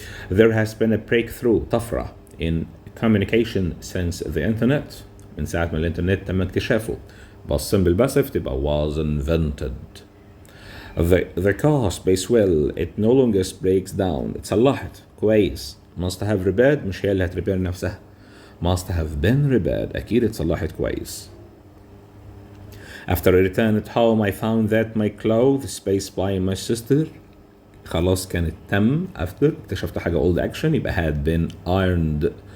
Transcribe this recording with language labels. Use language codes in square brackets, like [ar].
[en] There has been a breakthrough [ar] طفرة [en] in communication since the internet. [ar] من ساعة ما الانترنت تم اكتشافه. بصم بالباسف تبقى [en] was invented. The car space well. It no longer breaks down. [ar] اتصلحت كويس. [en] must have repaired [ar] مش هي اللي هتريبير نفسها. [en] must have been repaired [ar] أكيد اتصلحت كويس. [en] After I returned at home I found that my clothes space by my sister. [ar] خلاص كانت تم. [en] after [ar] اكتشفت حاجة [en] old action يبقى had been ironed.